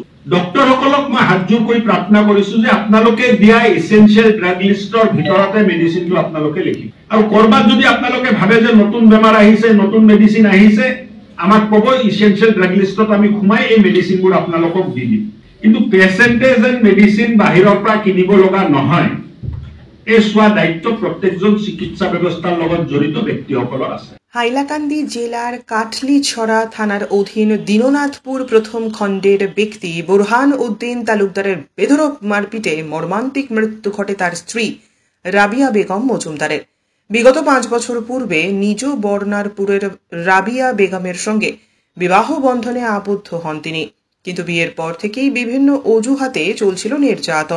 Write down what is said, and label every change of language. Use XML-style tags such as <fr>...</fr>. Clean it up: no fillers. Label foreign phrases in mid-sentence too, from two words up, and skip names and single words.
<as>ডক্টৰসকলক মই হাত জোৰ কৰি প্ৰাৰ্থনা কৰিছোঁ যে আপোনালোকে দিয়া</as> <en>essential drug list</en> <as>ভিতৰতে মেডিচিনটো আপোনালোকে লিখিব আৰু কৰবাত যদি আপোনালোকে ভাবে যে নতুন বেমাৰ আহিছে, নতুন মেডিচিন আহিছে, আমাক ক'ব,</as> <en>essential drug list</en> <as>আমি সোমাই এই মেডিচিনবোৰ আপোনালোকক দি দিম। কিন্তু পেচেণ্টে যেন মেডিচিন বাহিৰৰ পৰা কিনিব লগা নহয়, এই চোৱা দায়িত্ব প্ৰত্যেকজন চিকিৎসা ব্যৱস্থাৰ লগত জড়িত ব্যক্তিসকলৰ আছে।</as> <bn>হাইলাকান্দি জেলার কাটলিছড়া থানার অধীন দীননাথপুর প্রথম খণ্ডের ব্যক্তি বুরহান উদ্দিন তালুকদারের বেধড়ক মারপিটে মর্মান্তিক মৃত্যু ঘটে তার স্ত্রী রাবিয়া বেগম মজুমদারের। বিগত 5 বছর পূর্বে নিজ বর্নারপুরের রাবিয়া বেগমের সঙ্গে বিবাহ বন্ধনে আবদ্ধ হন তিনি, কিন্তু বিয়ের পর থেকেই বিভিন্ন অজুহাতে চলছিল নির্যাতন।</bn>